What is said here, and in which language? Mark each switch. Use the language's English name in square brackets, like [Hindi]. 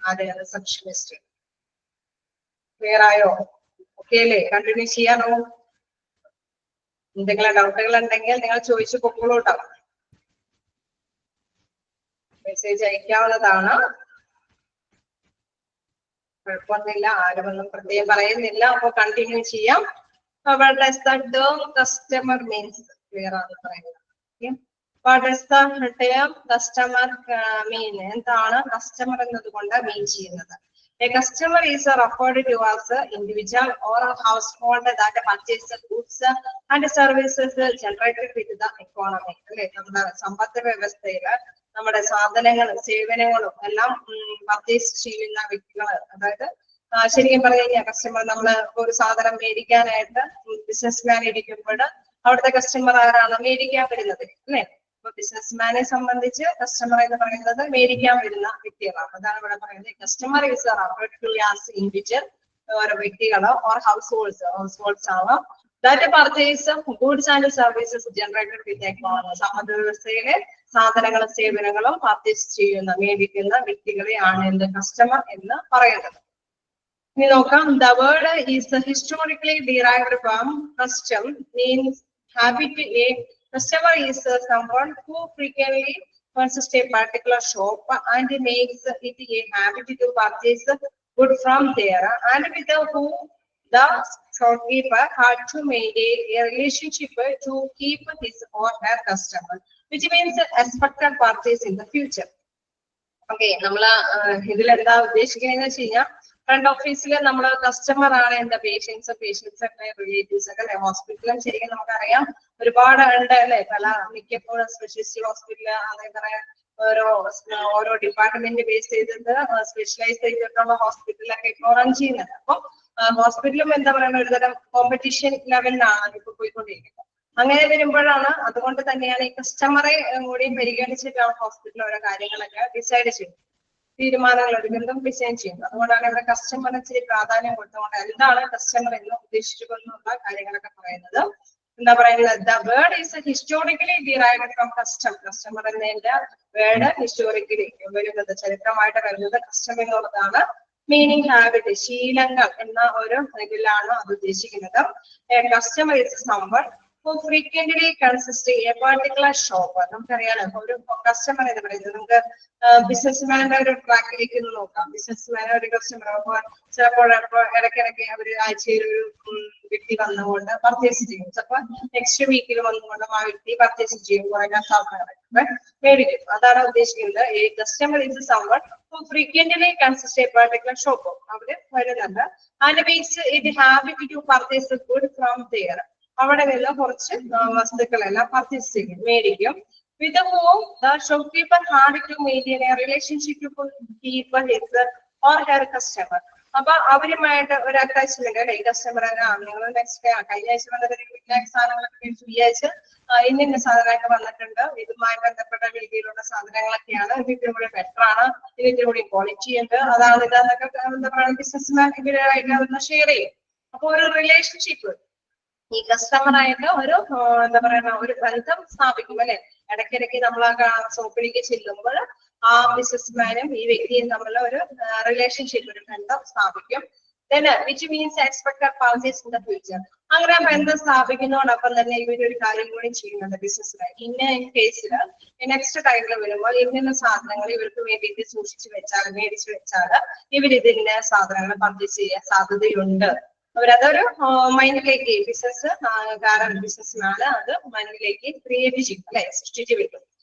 [Malayalam] ആര് receptionist. Clear ആയോ? Okay അല്ലേ? കണ്ടിന്യൂ ചെയ്യാനോ? എന്തെങ്കിലും ഡൗട്ടുകൾ ഉണ്ടെങ്കിൽ നിങ്ങൾ ചോദിച്ചു പൊക്കോളൂട്ടോ. മെസ്സേജ് അയക്കാവുന്നതാണ്, കുഴപ്പമൊന്നുമില്ല. ആരുമൊന്നും പ്രത്യേകം പറയുന്നില്ല. അപ്പൊ കണ്ടിന്യൂ ചെയ്യാം. [English] What does the term customer means? [Malayalam] Clear ആണ് പറയുന്നത്. [English] What does the term customer mean? [Malayalam] എന്താണ് കസ്റ്റമർ എന്നതുകൊണ്ട് മീൻ ചെയ്യുന്നത്? [English] A customer is referred to as an individual or a household that purchases goods and services generated with the economy. [Malayalam] അല്ലെ, നമ്മുടെ സമ്പദ് വ്യവസ്ഥയില് നമ്മുടെ സാധനങ്ങളും സേവനങ്ങളും എല്ലാം പർച്ചേസ് ചെയ്യുന്ന വ്യക്തികൾ. അതായത് ശരിക്കും പറഞ്ഞു കഴിഞ്ഞാൽ കസ്റ്റമർ, നമ്മള് ഒരു സാധനം മേടിക്കാനായിട്ട് ബിസിനസ്മാൻ ഇരിക്കുമ്പോൾ അവിടുത്തെ കസ്റ്റമർ ആരാണ്? മേടിക്കാൻ വരുന്നത് അല്ലെ. അപ്പൊ ബിസിനസ്മാനെ സംബന്ധിച്ച് കസ്റ്റമർ എന്ന് പറയുന്നത് മേടിക്കാൻ വരുന്ന വ്യക്തികളാണ്. അതാണ് ഇവിടെ പറയുന്നത്. [English] customer is referred to as individual, [Malayalam] ഓരോ വ്യക്തികളോ [English] Or households ആവാം that purchase goods and services generated with economy. [Malayalam] സമ്പദ് വ്യവസ്ഥയിലെ സാധനങ്ങളും സേവനങ്ങളും പർച്ചേസ് ചെയ്യുന്ന മേടിക്കുന്ന വ്യക്തികളെയാണ് എന്ത് കസ്റ്റമർ എന്ന് പറയുന്നത്. ഇനി നോക്കാം. [English] The word is historically derived from custom, means habit. A customer is someone who frequently visits a particular shop and makes it a habit to purchase good from there, and with whom the shopkeeper had to maintain a relationship to keep his or her customer, which means expected purchase in the future. [Malayalam] Okay, നമ്മള് ഇതിലെന്താ ഉദ്ദേശിക്കുന്നതെന്ന് വെച്ച് കഴിഞ്ഞാൽ front ഓഫീസിൽ നമ്മള് customer ആണ് എന്താ patients ഒക്കെ റിലേറ്റീവ്സ് ഒക്കെ അല്ലെ. ഹോസ്പിറ്റലും ശരിക്കും നമുക്കറിയാം ഒരുപാട് ഉണ്ട് അല്ലെ. മിക്കപ്പോഴും സ്പെഷ്യലിസ്റ്റ് ഹോസ്പിറ്റല് അതേപോലെ ഓരോ ഡിപ്പാർട്ട്മെന്റ് ബേസ് ചെയ്തിട്ട് സ്പെഷ്യലൈസ് ചെയ്തിട്ടുള്ള ഹോസ്പിറ്റലൊക്കെ ഇപ്പോൾ റൺ ചെയ്യുന്നുണ്ട്. അപ്പൊ ഹോസ്പിറ്റലും എന്താ പറയുക ഒരുതരം കോമ്പറ്റീഷൻ ലെവലിലാണ് ഇപ്പൊ പോയിക്കൊണ്ടിരിക്കുന്നത്. അങ്ങനെ വരുമ്പോഴാണ്, അതുകൊണ്ട് തന്നെയാണ് ഈ കസ്റ്റമറെ കൂടി പരിഗണിച്ചിട്ടാണ് ഹോസ്പിറ്റൽ ഓരോ കാര്യങ്ങളൊക്കെ ഡിസൈഡ് ചെയ്യുന്നത്, തീരുമാനങ്ങൾ എടുക്കുന്നതും ഡിസൈൻ ചെയ്യുന്നത്. അതുകൊണ്ടാണ് ഇവിടെ കസ്റ്റമറിന് ഇച്ചിരി പ്രാധാന്യം കൊടുത്തുകൊണ്ട് എന്താണ് കസ്റ്റമർ എന്ന് ഉദ്ദേശിച്ചുകൊണ്ടുള്ള കാര്യങ്ങളൊക്കെ പറയുന്നത്. എന്താ പറയുന്നത്? [English] The word is historically derived from custom. [Malayalam] Customer എന്നതിന്റെ വേർഡ് ഹിസ്റ്റോറിക്കലി വരുന്നത്, ചരിത്രമായിട്ട് വരുന്നത് കസ്റ്റം എന്നുള്ളതാണ്. മീനിങ് ഹാബിറ്റ്, ശീലങ്ങൾ എന്ന ഒരു ഇതിലാണ് അത് ഉദ്ദേശിക്കുന്നത്. [English] Customer is someone who frequently consists a particular shop. [Malayalam] നമുക്കറിയാലോ ഒരു കസ്റ്റമർ എന്ന് പറയുന്നത്, നമുക്ക് ബിസിനസ്മാന്റെ ഒരു ട്രാക്കിലേക്ക് നോക്കാം. ബിസിനസ്മാൻ ഒരു കസ്റ്റമർ ചിലപ്പോൾ ഇടയ്ക്കിടയ്ക്ക് അവര് ആഴ്ചയിൽ ഒരു വ്യക്തി വന്നുകൊണ്ട് പർച്ചേസ് ചെയ്യും. ചിലപ്പോൾ നെക്സ്റ്റ് വീക്കിൽ വന്നുകൊണ്ട് ആ വ്യക്തി പർച്ചേസ് ചെയ്യും, കുറേ സാധനങ്ങൾ മേടിക്കും. അതാണ് ഉദ്ദേശിക്കുന്നത്. [English] ഈ customer is someone who frequently consists a particular shop. [Malayalam] അവര് വരുന്നുണ്ട്. [English] And makes it habit to purchase good from there. [Malayalam] അവിടെ നിന്ന് കുറച്ച് വസ്തുക്കളെല്ലാം പർച്ചേസ് ചെയ്യും, മേടിക്കും. [English] With whom the shopkeeper had to maintain a relationship to keep his or her customer. [Malayalam] അപ്പൊ അവരുമായിട്ട് ഒരു അറ്റാച്ച്മെന്റ് അല്ലെ. ഈ കസ്റ്റമർ നിങ്ങൾ നെക്സ്റ്റ് കഴിഞ്ഞ ആഴ്ച വന്നിട്ട് സാധനങ്ങളൊക്കെ ഈ ആഴ്ച ഇന്ന സാധനങ്ങളൊക്കെ വന്നിട്ടുണ്ട്, ഇതുമായി ബന്ധപ്പെട്ട രീതിയിലുള്ള സാധനങ്ങളൊക്കെയാണ്, ഇത് ഇത്തിരി കൂടി ബെറ്റർ ആണ്, ഇത് ഇത്തിരി കൂടി ക്വാളിറ്റി ഉണ്ട്, അതാണ് ഇതാന്നൊക്കെ എന്താ പറയുക ബിസിനസ്മാൻ ഇവരായിട്ട് ഷെയർ ചെയ്യും. അപ്പൊ ഒരു റിലേഷൻഷിപ്പ് ഈ കസ്റ്റമറായിട്ട് ഒരു എന്താ പറയുക ഒരു ബന്ധം സ്ഥാപിക്കും അല്ലെ. ഇടയ്ക്കിടയ്ക്ക് നമ്മൾ ഷോപ്പിലേക്ക് ചെല്ലുമ്പോൾ ആ ബിസിനസ്മാനും ഈ വ്യക്തിയും തമ്മിൽ ഒരു റിലേഷൻഷിപ്പ്, ഒരു ബന്ധം സ്ഥാപിക്കും. [English] Then which means expected purchase in the future. [Malayalam] അങ്ങനെ ബന്ധം സ്ഥാപിക്കുന്നതോടൊപ്പം തന്നെ ഇവരൊരു കാര്യം കൂടി ചെയ്യുന്നുണ്ട് ബിസിനസ്സിലായി. ഇന്ന കേസിൽ നെക്സ്റ്റ് ടൈമിൽ വരുമ്പോൾ ഇന്ന സാധനങ്ങൾ ഇവർക്ക് വേണ്ടിയിട്ട് സൂക്ഷിച്ചു വെച്ചാൽ, മേടിച്ചു വെച്ചാൽ ഇവർ ഇതിന്റെ സാധനങ്ങൾ പർച്ചേസ് ചെയ്യാൻ സാധ്യതയുണ്ട്. അവരതൊരു മൈൻഡിലേക്ക് ബിസിനസ് ബിസിനസ്സിനാണ് അത് മൈൻഡിലേക്ക് ക്രിയേറ്റ് ചെയ്യും അല്ലെ, സൃഷ്ടിച്ചു വെക്കും.